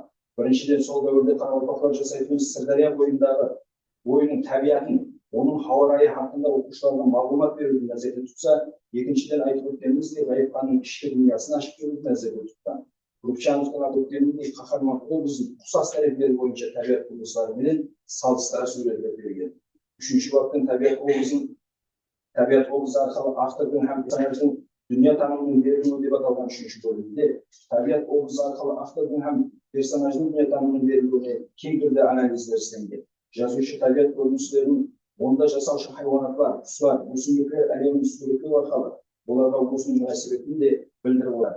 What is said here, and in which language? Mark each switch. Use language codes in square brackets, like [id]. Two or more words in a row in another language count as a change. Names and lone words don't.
[kk] Біріншіден, сол дәуірде қарақалпақтар жасайтын Сырдария бойындағы ойының табиғатын, оның хауайы хақында оқушыларға мағлұмат беруді назарда тұтса, екіншіден айтып өткеніміздей ғайып ханның ішкі дүниясын ашып беруді назарда тұтқан. Рупчановтың атап өткеніндей қаһарман образын ұқсас тәрбиелер бойынша табиғат құбылыстарымен салыстыра суреттеп берген. 3. баптың табиғат образы арқылы автордың һәм персонаждың [tr] Dünya tanımının verilimi [kk] деп аталған үшінші бөлімде табиғат образы арқылы автордың һәм персонаждың дүние танымының берілуіне кең түрде анализдер істелген. Жазушы табиғат көріністерін онда жасаушы хайуанаттар, құстар, өсімдіктер әлемін суреттеу арқылы оларға осының мәселесін де білдіріп отырады.